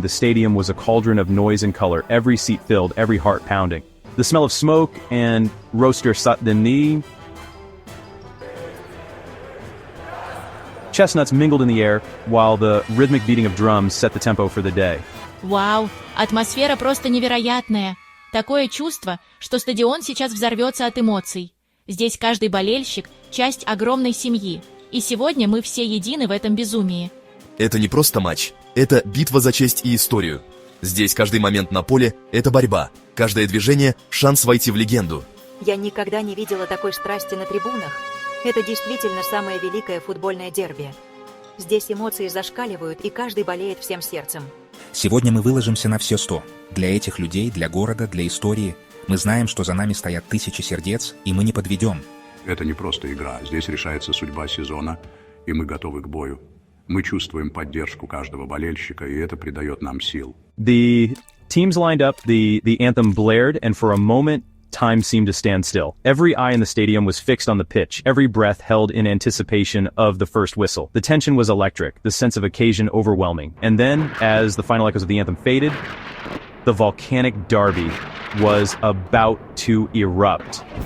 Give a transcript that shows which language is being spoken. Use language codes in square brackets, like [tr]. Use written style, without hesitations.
[en] The stadium was a cauldron of noise and color, every seat filled, every heart pounding. The smell of smoke and rosters chestnuts mingled in the air, while the rhythmic beating of drums set the tempo for the day. [ru] Вау, атмосфера просто невероятная. Такое чувство, что стадион сейчас взорвется от эмоций. Здесь каждый болельщик – часть огромной семьи. И сегодня мы все едины в этом безумии. Это не просто матч, это битва за честь и историю. Здесь каждый момент на поле – это борьба, каждое движение – шанс войти в легенду. Я никогда не видела такой страсти на трибунах. Это действительно самое великое футбольное дерби. Здесь эмоции зашкаливают, и каждый болеет всем сердцем. Сегодня мы выложимся на все 100. Для этих людей, для города, для истории. Мы знаем, что за нами стоят тысячи сердец, и мы не подведем. Это не просто игра. Здесь решается судьба сезона, и мы готовы к бою. Мы чувствуем поддержку каждого болельщика, и это придает нам сил. [en] The teams lined up, the anthem blared, and for a moment, time seemed to stand still. Every eye in the stadium was fixed on the pitch, every breath held in anticipation of the first whistle. The tension was electric, the sense of occasion overwhelming. And then, as the final echoes of the anthem faded, the volcanic Derby was about to erupt.